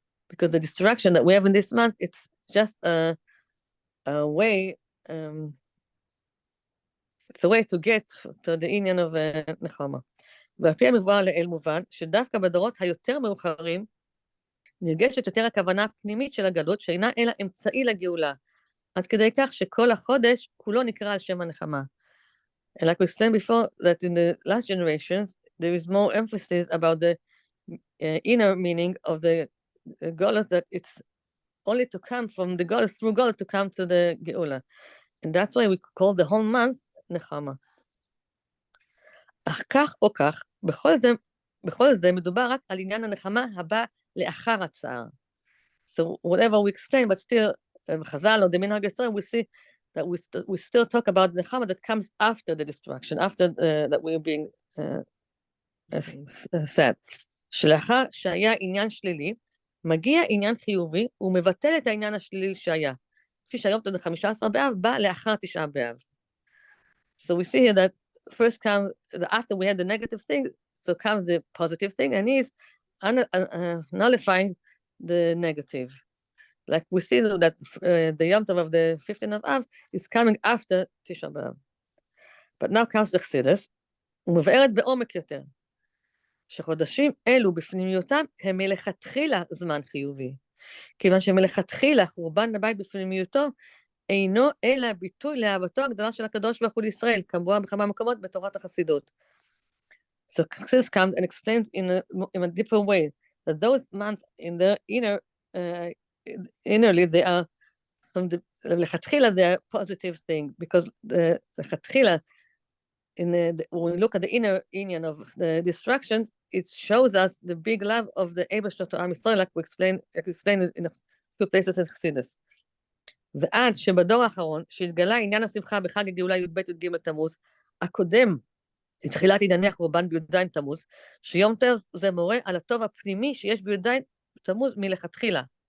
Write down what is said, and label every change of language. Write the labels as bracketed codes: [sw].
[en] Because the destruction that we have in this month, it's just a way, it's a way to get to the עניין of נחמה. [he] ועל פי המבואר לאל מובן, שדווקא בדורות היותר מאוחרים, נרגשת יותר הכוונה הפנימית של הגלות, שאינה אלא אמצעי לגאולה, עד כדי כך שכל החודש כולו נקרא על שם הנחמה. [en] And like we explained before, that in the last generations, there is more emphasis about the inner meaning of the Geulah, that it's only to come from the Geulah, through Geulah, to come to the Geulah. And that's why we call the whole month נחמה. [he] אך כך או כך, בכל זה מדובר רק על עניין הנחמה הבא לאחר הצער. [en] So whatever we explain, but still, Chazal or the Minhag Yisrael, we see that we still talk about the Nechama that comes after the destruction, after that we're being sad. [he] שלאחר שהיה עניין שלילי, מגיע עניין חיובי, ומבטל את העניין השלילי שהיה. כפי שהיום תודה 15 באב, בא לאחר 9 באב. [en] So we see here that first comes, after we had the negative thing, so comes the positive thing, and he's nullifying the negative. Like we see that the Yom Tov of the 15th of Av is coming after Tisha B'Av. But now comes the Chassidus, [he] ומבארת בעומק יותר, שחודשים אלו בפנימיותם הם מלכתחילה זמן חיובי. כיוון שמלכתחילה חורבן הבית בפנימיותו, אינו אלא ביטוי לאהבתו הגדולה של הקדוש ברוך הוא לישראל, כמובן בכמה מקומות בתורת החסידות. [en] So Chassidus comes and explains in a deeper way that those months in their innerly they are from the לכתחילה they are positive thing, because the לכתחילה when we look at the inner union of the destructions, it shows us the big love of the Eibashter to Am Yisrael, like we explained it in a few places in Chassidus. [he] ועד שבדור האחרון, שהתגלה עניין השמחה בחג הגאולה י"ב י"ג תמוז, הקודם לתחילת ענייני החורבן בי"ז תמוז, שיום טוב זה מורה על הטוב הפנימי שיש בי"ז תמוז מלכתחילה.